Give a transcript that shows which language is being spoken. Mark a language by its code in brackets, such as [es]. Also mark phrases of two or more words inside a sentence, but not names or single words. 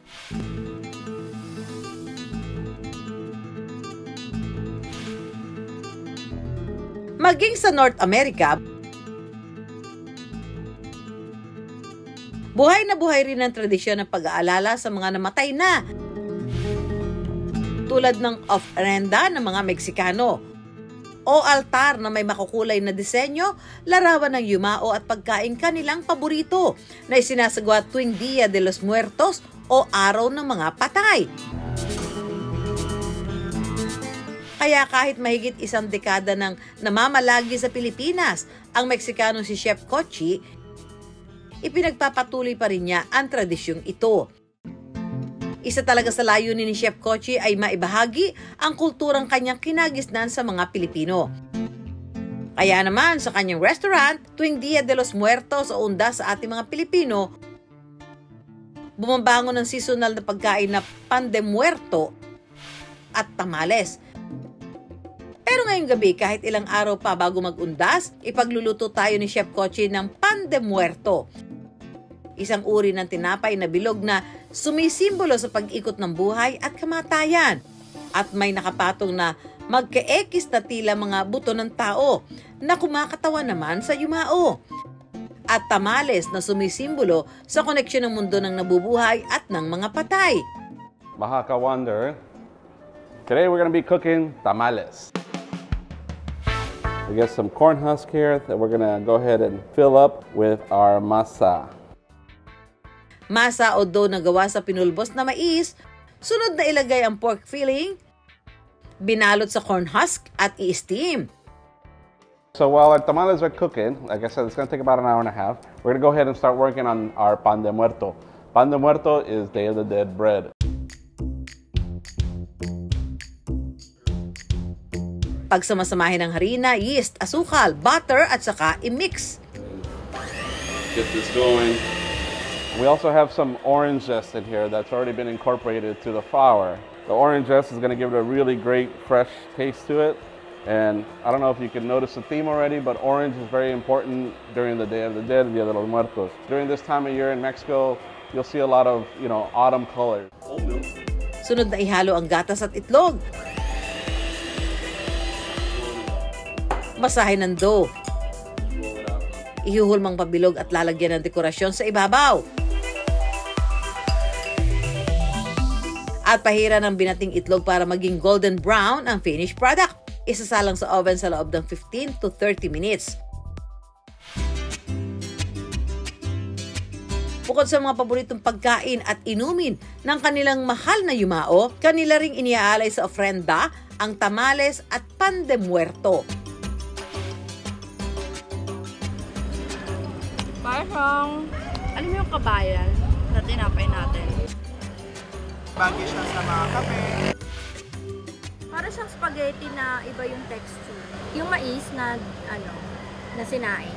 [tl] Maging sa North America, buhay na buhay rin ang tradisyon ng pag-aalala sa mga namatay na, tulad ng ofrenda ng mga Meksikano o altar na may makukulay na disenyo, larawan ng yumao at pagkain kanilang paborito na isinasagawa tuwing Dia de los Muertos o Araw ng mga Patay. Kaya kahit mahigit isang dekada ng namamalagi sa Pilipinas, ang Meksikanong si Chef Cochi, ipinagpapatuloy pa rin niya ang tradisyong ito. Isa talaga sa layunin ni Chef Cochi ay maibahagi ang kulturang kanyang kinagisnan sa mga Pilipino. Kaya naman sa kanyang restaurant, tuwing Dia de los Muertos o undas sa ating mga Pilipino, bumabangon ng seasonal na pagkain na pan de muerto at tamales. Pero ngayong gabi, kahit ilang araw pa bago mag-undas, ipagluluto tayo ni Chef Cochi ng pan de muerto. Isang uri ng tinapay na bilog na sumisimbolo sa pag-ikot ng buhay at kamatayan. At may nakapatong na magka-ekis na tila mga buto ng tao na kumakatawa naman sa yumao. At tamales na sumisimbolo sa koneksyon ng mundo ng nabubuhay at ng mga patay. Baja Kawander, [en] today we're going to be cooking tamales. We got some corn husk here that we're going to go ahead and fill up with our masa. [tl] Masa o dough na gawa sa pinulbos na mais, sunod na ilagay ang [en] pork filling, [tl] binalot sa [en] corn husk [tl] at i-steam. [en] So while our tamales are cooking, like I said, it's going to take about an hour and a half. We're going to go ahead and start working on our pan de muerto. Pan de muerto is Day of the Dead bread. [tl] Pagsamasamahin ng harina, yeast, asukal, butter at saka i-mix. [en] Get this going. We also have some orange zest in here that's already been incorporated to the flour. The orange zest is going to give it a really great fresh taste to it. And I don't know if you can notice the theme already, but orange is very important during the Day of the Dead, Dia de los Muertos. During this time of year in Mexico, you'll see a lot of, autumn colors. [tl] Sunod na ihalo ang gatas at itlog. Basahin ng dough. Ihuhulmang pabilog at lalagyan ng dekorasyon sa ibabaw. At pahira ng binating itlog para maging [en] golden brown [tl] ang [en] finished product. [tl] Isasalang sa oven sa loob ng [en] 15 to 30 minutes. [tl] Bukod sa mga paboritong pagkain at inumin ng kanilang mahal na yumao, kanila ring iniaalay sa ofrenda ang tamales at pan de muerto. Parang, alam mo yung kabayan na tinapay natin? Bagay siya sa mga kape. Para siyang spaghetti na iba yung texture. Yung mais na, na sinain.